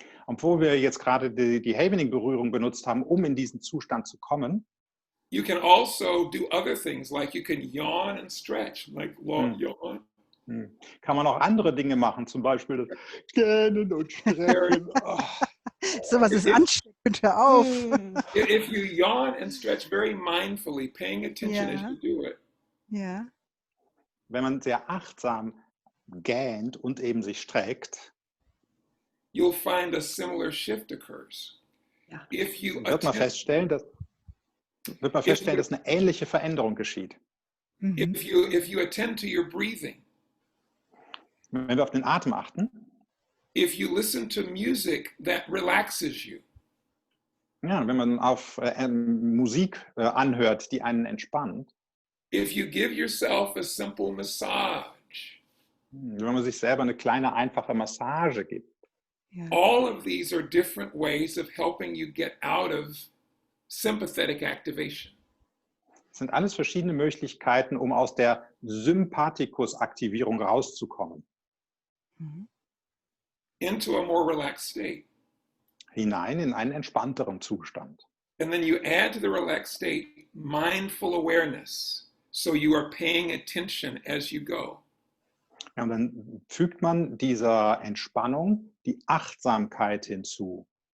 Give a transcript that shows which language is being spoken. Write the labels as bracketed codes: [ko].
[de] Obwohl wir jetzt gerade die Havening-Berührung benutzt haben, um in diesen Zustand zu kommen, [en] you can also do other things, like you can yawn and stretch, like yawn. [de] kann man auch andere Dinge machen, zum Beispiel das Gähnen und Strecken. Sowas ist ansteckend, hör auf. [en] If you yawn and stretch very mindfully, paying attention as you do it, [de] Ja. Wenn man sehr achtsam gähnt und eben sich streckt, [en] you'll find a similar shift occurs. [de] Ja. [en] If you [de] wird man feststellen, dass eine ähnliche Veränderung geschieht. [en] if you attend to your breathing, [de] Wenn wir auf den Atem achten, [en] if you listen to music that relaxes you, [de] ja, wenn man auf Musik anhört, die einen entspannt, [en] if you give yourself a simple massage, [de] wenn man sich selber eine kleine, einfache Massage gibt, [en] all of these are different ways of helping you get out of sympathetic activation. [de] das sind alles verschiedene Möglichkeiten, um aus der Sympathikus-Aktivierung rauszukommen. [en] Into a more relaxed state. [de] Hinein in einen entspannteren Zustand. [en] And then you add to the relaxed state mindful awareness. So you are paying attention as you go. [de] Ja, und dann fügt man dieser Entspannung die Achtsamkeit hinzu.